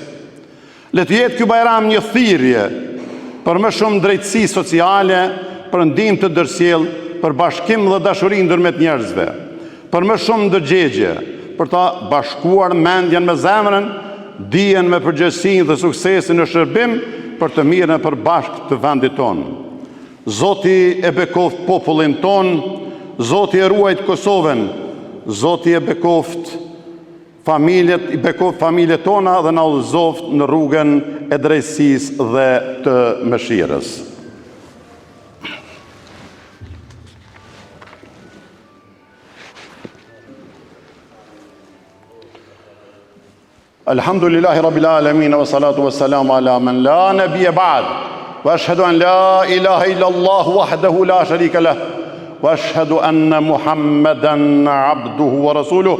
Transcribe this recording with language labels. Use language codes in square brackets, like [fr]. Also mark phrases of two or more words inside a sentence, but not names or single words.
[sq] Le të jetë ky Bajram një thirrje për më shumë drejtësi sociale, për ndihmë të ndërsjell, për bashkim dhe dashuri ndërmjet njerëzve, për më shumë ndërgjegje, për ta bashkuar mendjen me zemrën, dijen me përgjegjësinë dhe suksesin në shërbim për të mirën e përbashkët të vendit tonë. Zoti e bekoft popullin ton, Zoti e ruajt Kosovën, Zoti e bekoft familjet tona dhe na udhëzoft në rrugën e drejtësisë dhe të mëshirës. [ar] الحمد لله رب العالمين والصلاة والسلام على من لا نبي بعد وأشهد أن لا إله إلا الله وحده لا شريك له وأشهد أن محمدا عبده ورسوله.